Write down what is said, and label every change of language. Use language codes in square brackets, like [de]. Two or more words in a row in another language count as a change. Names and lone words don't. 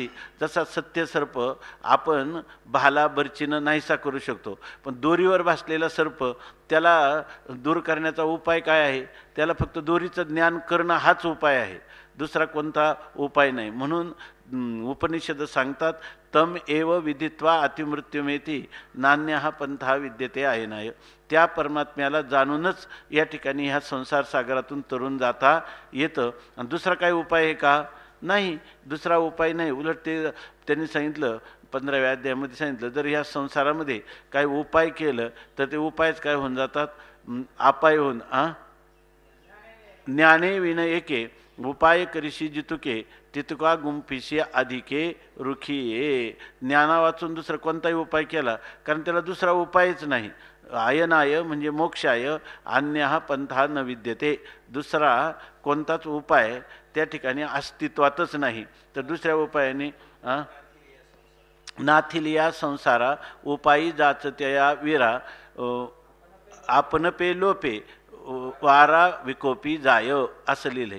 [mr] जसा सत्यसर्प आपण भाला बर्चीनं नाहीसा करू शकतो, पण दोरीवर भासलेला सर्प त्याला दूर करण्याचा उपाय काय आहे? त्याला फक्त दोरीचं ज्ञान करणं हाच उपाय आहे, दुसरा कोणता उपाय नाही. म्हणून उपनिषद सांगतात, [sa] तम एव विदित्वा अतिमृत्युमेती नान्यः पंथा विद्यते आयनाय. [mr] त्या परमात्म्याला जाणूनच या ठिकाणी ह्या संसार सागरातून तरुण जाता येतं. आणि दुसरा काही उपाय आहे का? नाही, दुसरा उपाय नाही. उलट ते त्यांनी सांगितलं 15व्या अध्यायामध्ये सांगितलं, जर ह्या संसारामध्ये काही उपाय केलं तर ते उपायच काय होऊन जातात? अपाय होऊन. ज्ञाने विन एके उपाय करिशी जितुके तितुका गुंफिशी अधिके रुखी ये. ज्ञाना वाचून दुसरा कोणताही उपाय केला, कारण त्याला दुसरा उपायच नाही. आयनाय म्हणजे मोक्षाय, [sa] अन्यः पंथा न विद्यते. [mr] दुसरा कोणताच उपाय त्या ठिकाणी अस्तित्वातच नाही. तर दुसऱ्या उपायाने नाथिलिया संसारा उपायी जाचत्या वीरा आपण पे लोपे वारा विकोपी जाय, असं लिहिलंय.